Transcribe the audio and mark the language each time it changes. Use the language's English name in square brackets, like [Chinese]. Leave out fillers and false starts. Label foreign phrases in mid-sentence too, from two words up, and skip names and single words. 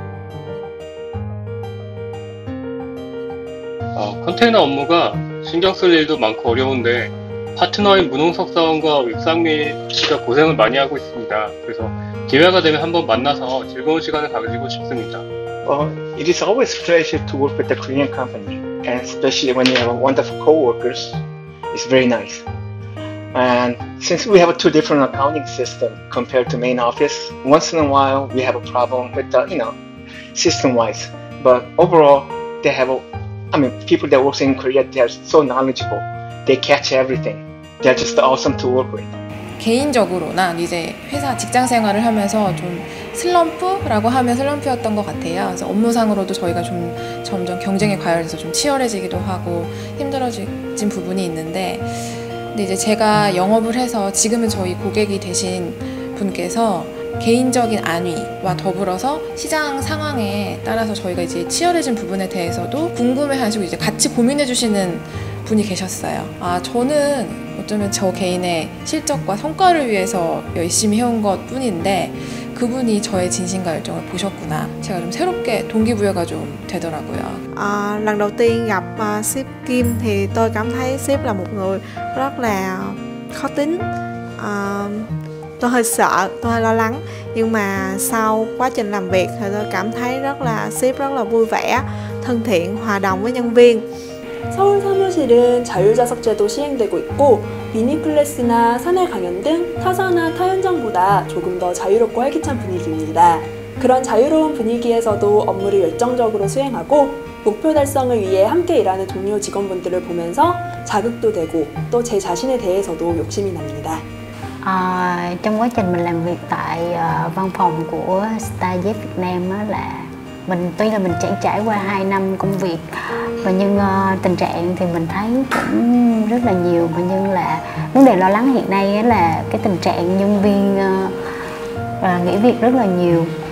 [Korean] 컨테이너 업무가 신경 쓸 일도 많고 어려운데 파트너인 문홍석 사원과 육상미 씨가 고생을 많이 하고 있습니다. 그래서 기회가 되면 한번 만나서 즐거운 시간을 가지고 싶습니다. [English] It is always a pleasure to work with a Korean company, and especially when you have wonderful co-workers, it's very nice. And since we have two different accounting systems compared to main office, once in a while we have a problem with the, system-wise. But overall, they have people that work in Korea, they are so knowledgeable. They catch everything. They're just awesome to work with. [Korean] 개인적으로 난 이제 회사 직장 생활을 하면서 좀 슬럼프라고 하면 슬럼프였던 것 같아요. 그래서 업무상으로도 저희가 좀 점점 경쟁에 과열해서 좀 치열해지기도 하고 힘들어진 부분이 있는데, 근데 이제 제가 영업을 해서 지금은 저희 고객이 되신 분께서 개인적인 안위와 더불어서 시장 상황에 따라서 저희가 이제 치열해진 부분에 대해서도 궁금해하시고 이제 같이 고민해 주시는 분이 계셨어요. 저는 어쩌면 저 개인의 실적과 성과를 위해서 열심히 해온 것 뿐인데 그분이 저의 진심과 열정을 보셨구나. 제가 좀 새롭게 동기부여가 좀 되더라고요. [Vietnamese] Lần đầu tiên gặp sếp Kim thì tôi cảm thấy sếp là một người rất là khó tính. Tôi hơi sợ, tôi hơi lo lắng. Nhưng mà sau quá trình làm việc thì tôi cảm thấy sếp rất là vui vẻ, thân thiện, hòa đồng với nhân viên. [Korean] 서울 사무실은 자율좌석제도 시행되고 있고 미니클래스나 사내 강연 등 타사나 타 현장보다 조금 더 자유롭고 활기찬 분위기입니다. 그런 자유로운 분위기에서도 업무를 열정적으로 수행하고 목표 달성을 위해 함께 일하는 동료 직원분들을 보면서 자극도 되고 또 제 자신에 대해서도 욕심이 납니다. [Vietnamese] Trong quá trình mình làm việc tại văn phòng của StyleZ Việt Nam là tuy là mình trải qua 2 năm công việc và nhưng tình trạng thì mình thấy cũng rất là nhiều, và nhưng là vấn đề lo lắng hiện nay là cái tình trạng nhân viên nghỉ việc rất là nhiều.